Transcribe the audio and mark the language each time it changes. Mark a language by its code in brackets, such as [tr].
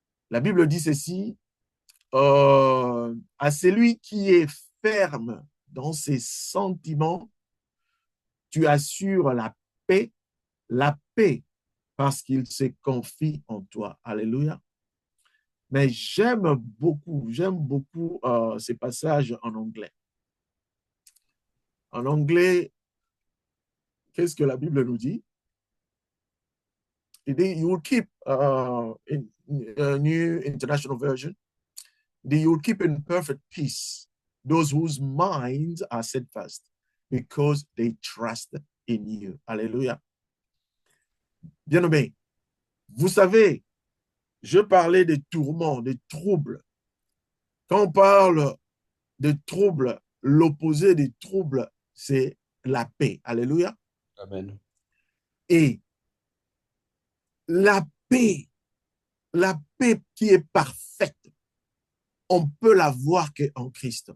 [fr] La Bible dit ceci, à celui qui est ferme dans ses sentiments, tu assures la paix parce qu'il se confie en toi. Alléluia. Mais j'aime beaucoup ces passages en anglais. En anglais, qu'est-ce que la Bible nous dit? [en] Il dit, you will keep, in New International Version, you will keep in perfect peace those whose minds are steadfast because they trust in you. [fr] Alléluia. Bien-aimé, vous savez, je parlais de tourments, de troubles. Quand on parle de troubles, l'opposé des troubles, c'est la paix. Alléluia. Amen. Et la paix qui est parfaite, on peut la voir qu'en Christ.